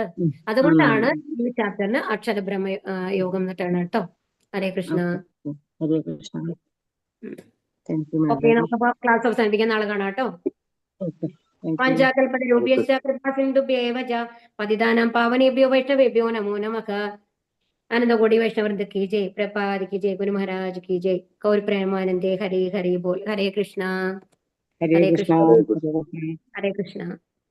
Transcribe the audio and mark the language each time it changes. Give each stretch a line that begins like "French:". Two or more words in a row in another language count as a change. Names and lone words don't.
Malayalam: അതുകൊണ്ടാണ് ഈ ചാപ്റ്ററിന്
Sanskrit: അക്ഷരബ്രഹ്മ യോഗം
Malayalam: എന്നിട്ടാണ് കേട്ടോ.
Sanskrit: ഹരേ കൃഷ്ണ. ഹരേ കൃഷ്ണ.
Malayalam: ഓക്കെ, നമുക്കപ്പോ ക്ലാസ് അവസാനിപ്പിക്കാൻ നാളെ കാണാം കേട്ടോ.
Sanskrit: പാഞ്ചാകൽപതരൂപ്യശ്ച കൃപാസിന്ധുഭ്യേവ ച പതിതാനാം പാവനേഭ്യോ വൈഷ്ണവേഭ്യോ നമോ നമഃ. ആനന്ദകോടി വൈഷ്ണവൃന്ദ
Hindi: की जय, प्रपाद की जय, गुरु महाराज की जय, गौर प्रेमानंदे हरे हरे बोल.
Sanskrit: हरे कृष्णा. ഹരേ കൃഷ്ണ. हरे कृष्णा.